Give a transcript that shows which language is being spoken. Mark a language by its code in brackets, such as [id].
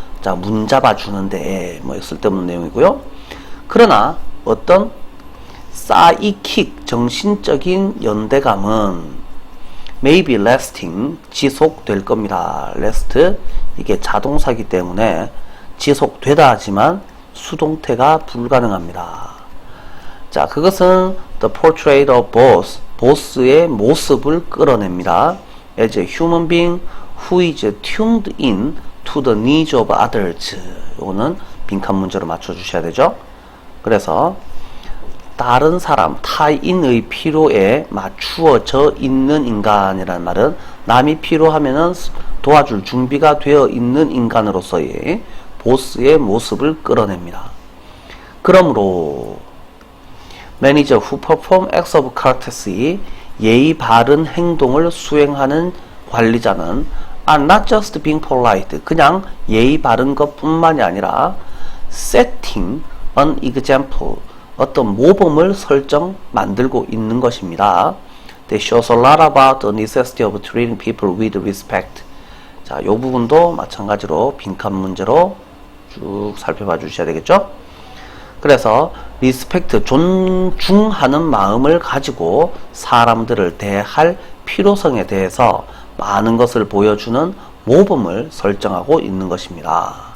[ko] 자, 문 잡아주는데 뭐 쓸데없는 내용이고요. 그러나 어떤 사이킥 정신적인 연대감은 [en] may be lasting [ko] 지속될 겁니다. last 이게 자동사기 때문에 지속되다 하지만 수동태가 불가능합니다. 자, 그것은 [en] the portrait of boss [ko] 의 모습을 끌어냅니다. [en] as a human being who is tuned in to the needs of others. [ko] 이거는 빈칸 문제로 맞춰주셔야 되죠. 그래서 다른 사람, 타인의 필요에 맞추어져 있는 인간이라는 말은 남이 필요하면은 도와줄 준비가 되어 있는 인간으로서의 보스의 모습을 끌어냅니다. 그러므로 [en] manager who perform acts of courtesy [ko] 예의 바른 행동을 수행하는 관리자는 [en] are not just being polite [ko] 그냥 예의 바른 것 뿐만이 아니라 [en] setting an example [ko] 어떤 모범을 만들고 있는 것입니다. [en] They shows a lot about the necessity of treating people with respect. [ko] 자, 이 부분도 마찬가지로 빈칸 문제로 쭉 살펴봐 주셔야 되겠죠? 그래서 리스펙트, 존중하는 마음을 가지고 사람들을 대할 필요성에 대해서 많은 것을 보여주는 모범을 설정하고 있는 것입니다.